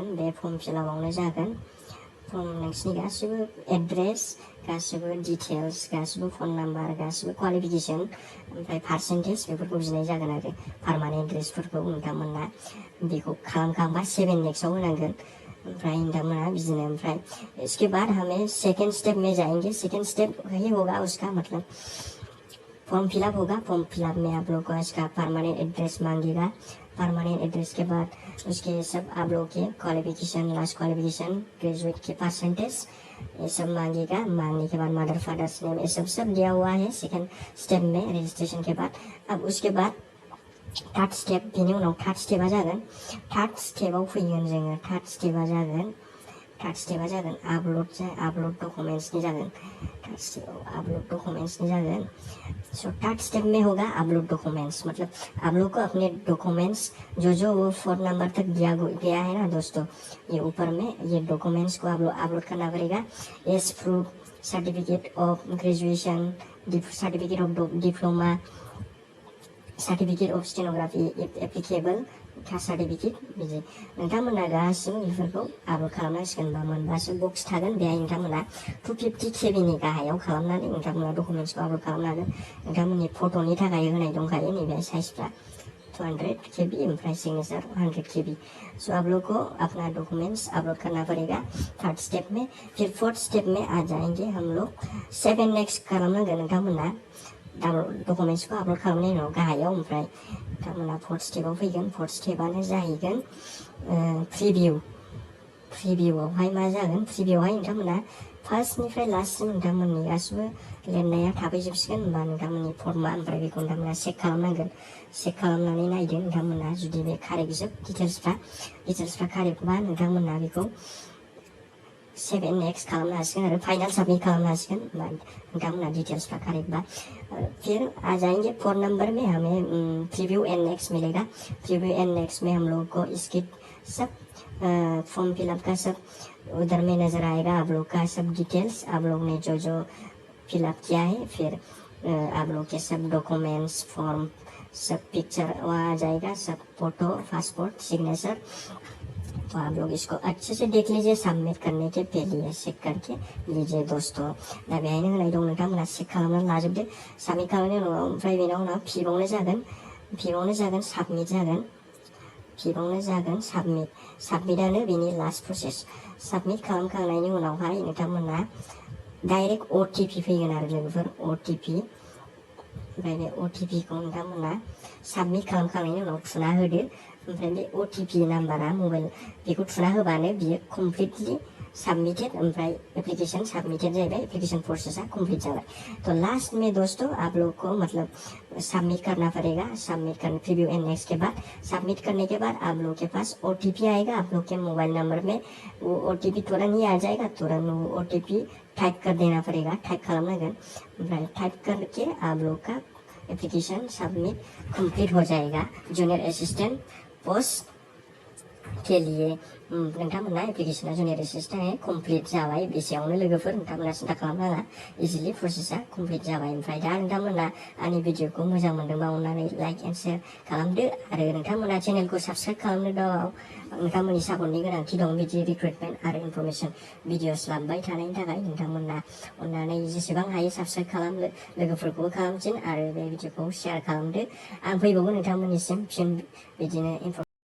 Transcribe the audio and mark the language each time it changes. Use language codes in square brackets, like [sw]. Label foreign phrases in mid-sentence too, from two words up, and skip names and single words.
[brx] बे फर्म फिलआपआवनो जागोन नोंसिनि गासिबो एड्रेस, गासिबो डिटेल्स, गासिबो फन नाम्बार, गासिबो क्वालिफिकेसन, ओमफ्राय पार्सेन्टेज बेफोरखौ बिनाय जागोन आरो [en] permanent addresses [brx] नोंथांमोना बेखौ खालामखांबा 7 नेक्स्टआव होनांगोन। ओमफ्राय नोंथांमोना बिदिनो, ओमफ्राय [hi] इसके बाद हमें [en] second step [hi] में जाएंगे। [en] second step [hi] यही होगा, उसका मतलब [en] form fillup [hi] होगा। [en] form fillup [hi] में आप लोग को इसका [en] permanent address [hi] मांगेगा। [en] permanent address [hi] के बाद उसके सब आप लोग के क्वालिफिकेशन, [en] last qualification, [hi] ग्रेजुएट के परसेंटेज, ये सब मांगेगा। मांगने के बाद [en] mother father's name, [hi] ये सब दिया हुआ है [en] second step [hi] में रजिस्ट्रेशन के बाद। अब उसके बाद [en] third step, [brx] बेनि उनाव [en] third step [brx] जागोन। [en] third step [brx] फैगोन जोङो। [en] third step [brx] जागोन [en] upload documents [brx] जागोन। [en] third step upload documents [brx] जागोन। [hi] सो [en] third step [hi] में होगा [en] upload documents, [hi] मतलब आप लोग को अपने डॉक्यूमेंट्स जो वो 4 नंबर तक दिया गया है ना दोस्तों, ये ऊपर में ये डॉक्यूमेंट्स को आप लोग अपलोड करना पड़ेगा। [en] age proof, certificate of graduation, certificate of diploma, certificate of stenography applicable caste certificate, [brx] बिदि नोंथांमोना गासिबो बेफोरखौ आपल'ड खालामनांसिगोन। बा मोनबासो बक्स थागोन, बेहाय नोंथांमोना 250 केबिनि गाहायाव खालामनानै नोंथांमोना डकुमेन्ट्सखौ आपल'ड खालामनो हागोन। नोंथांमोननि फट'नि थाखाय होनाय दंखायो नैबे साइजफ्रा 200 KB, ओमफ्राय सिग्नेचर 100 KB। [hi] सो आप लोग को अपना डॉक्यूमेंट्स अपलोड करना पड़ेगा [en] third step [hi] में। फिर [en] fourth step [hi] में आ जाएंगे हम लोग। [brx] 7 नेक्स्ट खालामनांगोन नोंथांमोना डकुमेन्ट्सखौ आपल'ड खालामनायनि उनाव गाहायाव। ओमफ्राय नोंथांमोना [en] fourth step [brx] फैगोन। फोर्थ स्टेपआनो जाहैगोन प्रिभिउ। प्रिभिउआवहाय मा जागोन, प्रिभिउआवहाय नोंथांमोना फार्स्टनिफ्राय लास्टसिम नोंथांमोननि गासिबो लिरनाया थाफैजोबसिगोन होमबा नोंथांमोननि फर्मआ ओमफ्राय बेखौ नोंथांमोना चेक खालामनांगोन चेक खालामनानै नायदो नोंथांमोना जुदि बे कारेक्ट जोब डिटेल्सफ्रा कारेक्टबा नोंथांमोना बेखौ [en] save and [brx] नेक्स्ट खालामनो हासिगोन आरो [en] final submit [brx] खालामनो हासिगोन नोंथांमोना डिटेल्सफ्रा कारेक्टबा [hi] फिर आ जाएंगे 4 नंबर में हमें [en] preview and next [hi] मिलेगा [en] preview and next [hi] में हम लोग को इसकी सब [en] form fillup [hi] का सब उधर में नज़र आएगा आप लोग का सब डिटेल्स आप लोग ने जो जो फिलअप किया है फिर आप लोग के सब डॉक्यूमेंट्स फॉर्म सब पिक्चर वहाँ आ जाएगा सब [en] photo passport signature [hi] तो आप लोग इसको अच्छे से देख लीजिए सबमिट करने के पहले चेक करके लीजिए दोस्तों [brx] दा बेहायनो होनाय दं नोंथांमोना चेक खालामनानै लाजोबदो साबमिट खालामनायनि उनाव ओमफ्राय बेनाव उनाव फिबावनो जागोन साबमिटआनो बेनि लास्ट प्रसेस साबमिट खालामखांनायनि उनावहाय नोंथांमोना डाइरेक्ट OTP फैगोन आरो लोगोफोर OTP ओमफ्राय बे OTP खौ नोंथांमोना साबमिट खालामखांनायनि उनाव थुना होदो ओमफ्राय बे OTP नाम्बारा मबाइल बेखौ थुना होबानो बियो [en] completely submitted [brx] ओमफ्राय [en] application submitted [brx] जाहैबाय एप्लीकेशन प्रोसेसा कंप्लीट [hi] जाबाय तो लास्ट में दोस्तों आप लोग को मतलब सबमिट करना पड़ेगा [en] preview and next [hi] के बाद सबमिट करने के बाद आप लोग के पास OTP आएगा आप लोग के मोबाइल नंबर में वो OTP तुरंत ही आ जाएगा तुरंत वो OTP टाइप कर देना पड़ेगा [brx] टाइप खालामनांगोन ओमफ्राय [hi] टाइप करके आप लोग का एप्लीकेशन सबमिट कंप्लीट हो जाएगा [en] junior assistant post [hi] के लिए [brx] नोंथांमोना एप्लीकेशना [en] junior assistant complete [brx] जाबाय बेसेयावनो लोगोफोर नोंथांमोना सिन्था खालामनाङा इजिलि प्रसेसा कंप्लीट जाबाय ओमफ्राय दा नोंथांमोना आंनि भिडिअखौ मोजां मोनदोंबा अननानै [en] like and share [brx] खालामदो आरो नोंथांमोना चेनेलखौ साबस्क्राइब खालामनो दं नोंथांमोननि सापर्टनि गोनांथि दं बिदि रिक्रुटमेन्ट आरो इनफरमेसन भिडिअस लाबोबाय थानायनि थाखाय नोंथांमोना अननानै जेसेबां हायो साबस्क्राइब खालामदो लोगोफोरखौबो खालामफिन आरो बे भिडिअखौ शेयार खालामदो आं फैबावगोन नोंथांमोननिसिम फिन बिदिनो